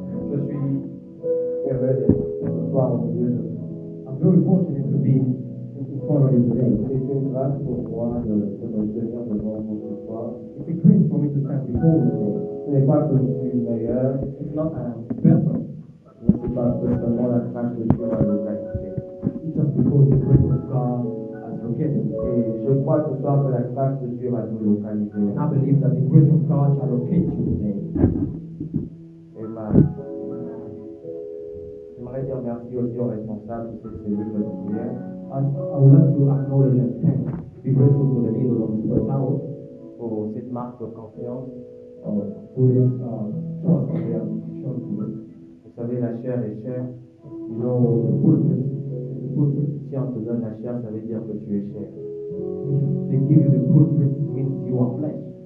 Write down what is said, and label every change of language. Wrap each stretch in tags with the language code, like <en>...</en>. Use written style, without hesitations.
<fr>Je suis heureux d'être ce soir au milieu de vous.</fr> <en>I'm very fortunate to be in front of you today.</en> <fr>C'est une grâce pour moi de me tenir devant vous ce soir.</fr> <en>It's a grace for me to stand before you today.</en> <fr>Ce n'est pas que je suis meilleur.</fr> <en>It's not that I'm better.</en> <fr>Mais c'est parce que seulement la grâce de Dieu a localisé.</fr> <en>It's just because the grace of God has located.</en> <fr>Et je crois ce soir que la grâce de Dieu va nous localiser.</fr> <en>And I believe that the grace of God shall locate you today. Amen.</en> <fr>J'aimerais dire merci aussi aux responsables de cette cellule de prière.</fr> <en>I would like to acknowledge and thank, be grateful to the leader of the tower</en> <fr>pour cette marque de confiance, pour</fr> <en>this trust that they have shown to us.</en> <fr>Vous savez, la chair est chère.</fr> <en>You know, the pulpit.</en> <fr>Si on te donne la chair, ça veut dire que tu es chair.</fr> <en>They give you the pulpit, means you are flesh.</en>